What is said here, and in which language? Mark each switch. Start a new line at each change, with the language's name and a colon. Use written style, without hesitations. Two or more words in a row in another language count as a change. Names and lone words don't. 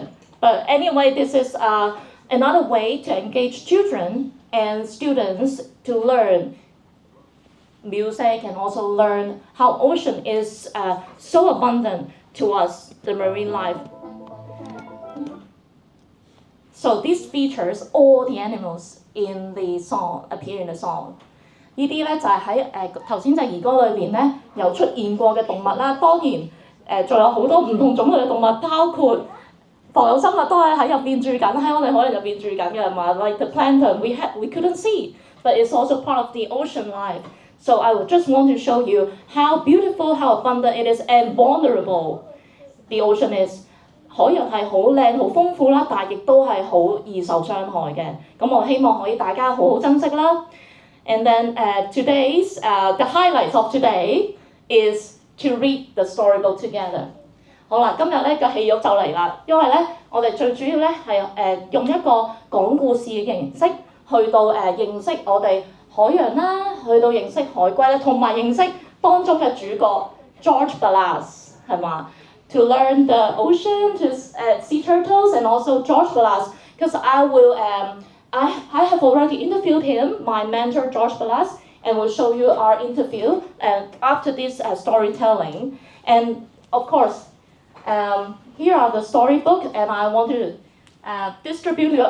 English: But anyway, this is another way to engage children and students to learn music and also learn how ocean is so abundant to us, the marine life. So this features all the animals in the song, appear in the song。
Cantonese: 呢啲咧就係喺頭先隻兒歌裏邊咧有出現過嘅動物啦。當然仲有好多唔同種類嘅動物，包括浮游生物都係喺入邊住緊，喺我哋海洋入邊住緊嘅嘛。
English: Like the plankton, we couldn't see, but it's also part of the ocean life. So I just want to show you how beautiful, how abundant it is, and vulnerable the ocean is。
Cantonese: 海洋係好靚、好豐富啦，但係亦都係好易受傷害嘅。咁我希望可以大家好好珍惜啦。
English: And then today's the highlights of today is to read the storybook together。
Cantonese: 好啦，今日咧個戲肉就嚟啦，因為咧我哋最主要咧係用一個講故事嘅形式去到認識我哋海洋啦，去到認識海龜啦，同埋認識當中嘅主角 George Balas 係嘛？
English: To learn the ocean, to sea turtles, and also George Balas, because I have already interviewed him, my mentor George Balas, and will show you our interview after this storytelling. And of course, here are the storybook, and I want to distribute you.